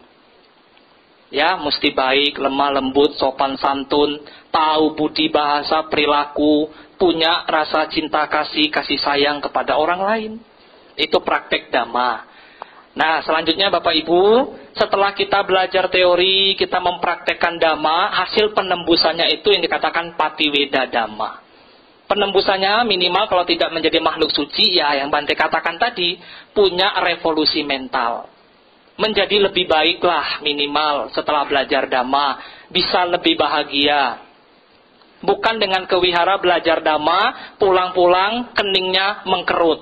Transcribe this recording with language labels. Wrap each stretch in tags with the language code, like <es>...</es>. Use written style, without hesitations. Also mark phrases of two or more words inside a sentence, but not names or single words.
<id>Ya, mesti baik, lemah lembut, sopan santun, tahu budi bahasa, perilaku, punya rasa cinta kasih sayang kepada orang lain. Itu praktek Dhamma. Nah, selanjutnya Bapak Ibu, setelah kita belajar teori, kita mempraktekkan dhamma, hasil penembusannya itu yang dikatakan</id> <pi>patiweda dhamma.</pi> <id>Penembusannya minimal kalau tidak menjadi makhluk suci, ya yang Bante katakan tadi, punya revolusi mental. Menjadi lebih baiklah minimal setelah belajar dhamma, bisa lebih bahagia. Bukan dengan kewihara belajar dhamma, pulang-pulang keningnya mengkerut.</id>